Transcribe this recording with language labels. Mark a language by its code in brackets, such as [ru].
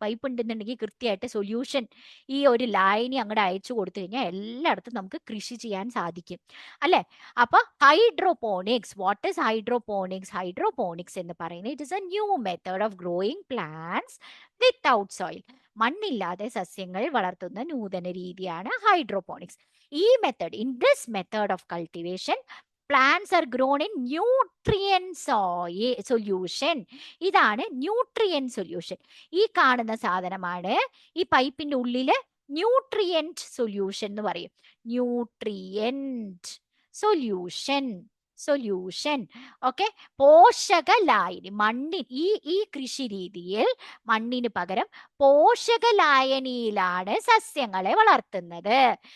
[ml] Pipe ഉണ്ടെന്നുണ്ടെങ്കിൽ കൃത്യമായിട്ട് solution ഈ ഒരു ലൈനി അങ്ങോട്ട് അയച്ചു കൊടുത്തു കഴിഞ്ഞാൽ എല്ലായിടത്തും നമുക്ക് കൃഷി ചെയ്യാൻ സാധിക്കും അല്ലെ? [en] അപ്പൊ hydroponics, what is hydroponics [ml] എന്ന് പറയുന്നത് [en] It is a new method of growing plants without soil. [ml] മണ്ണില്ലാതെ സസ്യങ്ങൾ വളർത്തുന്ന നൂതന രീതിയാണ് hydroponics. [en] In this method of cultivation plants are grown in nutrient solution. [ml] ഇതാണ് ന്യൂട്രിയന്റ് സൊല്യൂഷൻ. ഈ കാണുന്ന സാധനമാണ് ഈ പൈപ്പിന്റെ ഉള്ളില് ന്യൂട്രിയന്റ് സൊല്യൂഷൻ എന്ന് പറയും. Nutrient solution okay. പോഷക ലായനി, ഈ കൃഷി രീതിയിൽ മണ്ണിന് പകരം പോഷക ലായനിയിലാണ് സസ്യങ്ങളെ വളർത്തുന്നത്.